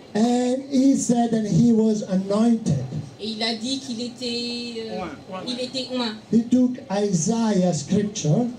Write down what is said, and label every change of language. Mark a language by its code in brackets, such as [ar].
[en] and he said that he was anointed. [fr] Et il a dit qu'il était, il était oint. [en] He took Isaiah's scripture